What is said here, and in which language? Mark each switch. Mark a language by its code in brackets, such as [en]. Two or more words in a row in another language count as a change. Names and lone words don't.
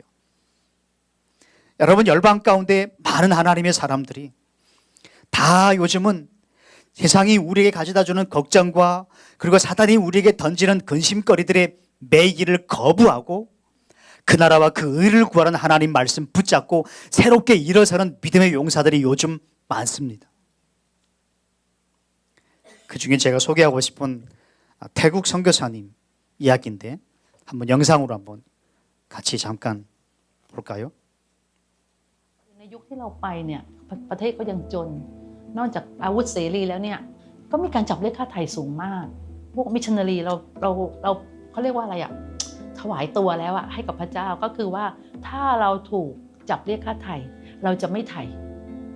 [ko] 여러분, 열방 가운데 많은 하나님의 사람들이 다 요즘은 세상이 우리에게 가져다주는 걱정과 그리고 사단이 우리에게 던지는 근심거리들의 매이기를 거부하고 그 나라와 그 의를 구하는 하나님 말씀 붙잡고 새롭게 일어서는 믿음의 용사들이 요즘 많습니다. 그중에 제가 소개하고 싶은 태국 선교사님 이야기인데 한번 영상으로 한번 같이 잠깐 볼까요? [th] ในยุคที่เราไปเนี่ยประเทศก็ยังจนนอกจากอาวุธเสรีแล้วเนี่ยก็มีการจับเรียกค่าไถ่สูงมากพวกมิชชันนารีเราเขาเรียกว่าอะไรอ่ะถวายตัวแล้วอ่ะให้กับพระเจ้าก็คือว่าถ้าเราถูกจับเรียกค่าไถ่เราจะไม่ไถ่